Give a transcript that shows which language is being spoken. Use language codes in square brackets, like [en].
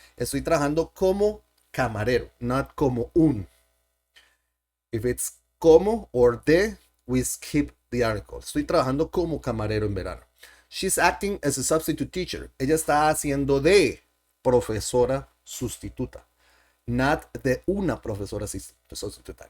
[es] Estoy trabajando como camarero, not como un. [en] If it's como or de, we skip the article. [es] Estoy trabajando como camarero en verano. [en] She's acting as a substitute teacher. [es] Ella está haciendo de profesora sustituta, not de una profesora sustituta.